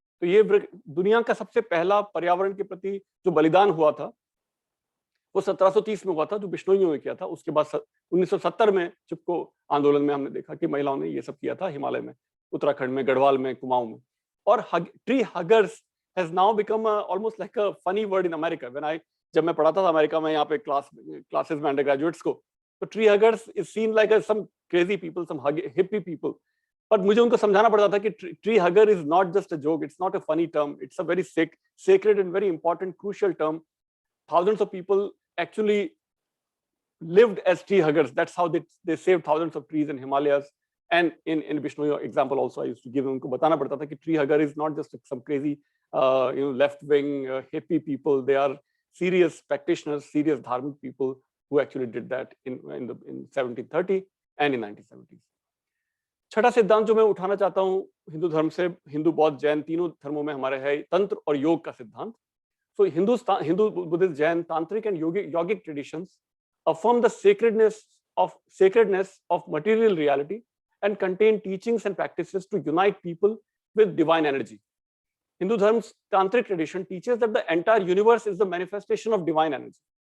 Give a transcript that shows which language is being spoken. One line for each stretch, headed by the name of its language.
Hindi: तो ये दुनिया का सबसे पहला पर्यावरण के प्रति जो बलिदान हुआ था वो 1730 में हुआ था, जो बिश्नोइयों ने किया था। उसके बाद 1970 में चिपको आंदोलन में हमने देखा कि महिलाओं ने ये सब किया था हिमालय में, उत्तराखंड में, गढ़वाल में, कुमाऊं में। और tree हगर्स
English: has now become almost like a funny word in America.
Hindi: जब मैं पढ़ाता था अमेरिका में यहाँ पे क्लासेस में अंडरग्रेजुएट्स को, तो
English: Tree huggers is seen like some crazy people, some hippie people.
Hindi: पर मुझे उनको समझाना पड़ता था कि
English: Tree hugger is not just a joke, it's not a funny term, it's a very sacred and very important crucial term. Thousands of people actually lived as tree huggers. That's how they saved thousands of trees in Himalayas. And in Bishnoy example also I used to give
Hindi: उनको बताना पड़ता था कि
English: tree hugger is not just some crazy left wing hippie people. They are serious practitioners, serious dharmic people who actually did that in 1730 and in 1970s.
Hindi: छठा सिद्धांत जो मैं उठाना चाहता हूँ हिंदू धर्म से, हिंदू बौद्ध जैन तीनों धर्मों में हमारे है तंत्र और योग का सिद्धांत.
English: So Hindu, Buddhist, Jain, Tantric and yogic traditions affirm the sacredness of material reality and contain teachings and practices to unite people with divine energy. Hindu Dharm's Tantric tradition teaches that the entire universe is the manifestation of divine energy.